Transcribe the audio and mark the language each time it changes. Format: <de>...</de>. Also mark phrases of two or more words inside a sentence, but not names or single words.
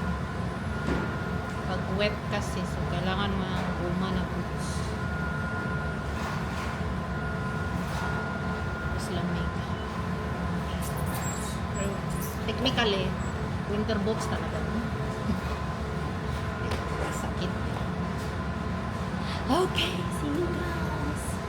<tl>Pag wet kasi, so kailangan mga guma na boots. Mas lamig. Pero</tl> <en>technically, winter boots</en> <tl>talaga. Sakit.</tl> <en>Okay, see you guys.</en>